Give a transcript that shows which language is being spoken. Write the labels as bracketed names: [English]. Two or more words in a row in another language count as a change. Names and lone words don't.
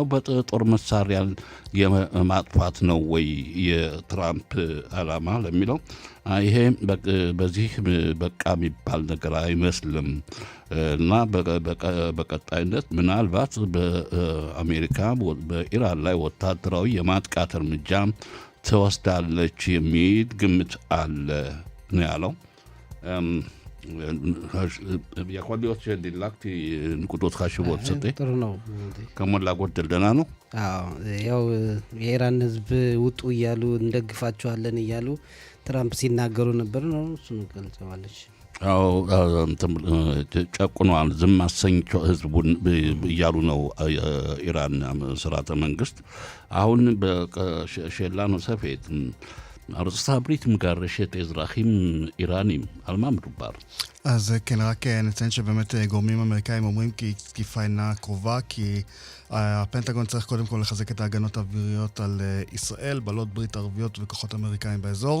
[Amharic] በጦር መሳሪያ የማጥፋት ነው ወይ የትራምፕ ዓላማ ለሚለው ይሄ በዚህ በቃ የሚባል ነገር አይመስልም እና በቀጣይነት ምናልባት በአሜሪካ በኢራን ላይ ወታደራዊ የማጥቃት እርምጃ ትወስዳለች የሚል ግምት አለ ነው ያለው። [Hebrew] יכול להיות שדילגתי נקודות חשובות סטי. [Amharic] ጥሩ ነው። ከሞላ ጎደል ደህና ነው። ያው የኢራን ህዝብ ውጡ እያሉ እንደግፋቸዋለን እያሉ ትራምፕ ሲናገሩ ነበር ነው እሱን ገልጸዋለች። አዎ ጨቁኗል፣ ዝም አሰኝቸው ህዝቡን እያሉ ነው ኢራን ስርዓተ መንግስት። አሁን በሸላ ነው ሰፌት [Hebrew] ארצות הברית מגרשת אזרחים איראנים, על מה מדובר? אז כן, רק נציין שבאמת גורמים אמריקאים אומרים כי תקיפה אינה קרובה, כי הפנטגון צריך קודם כל לחזק את ההגנות האוויריות על ישראל, בעלות ברית ערביות וכוחות אמריקאים באזור.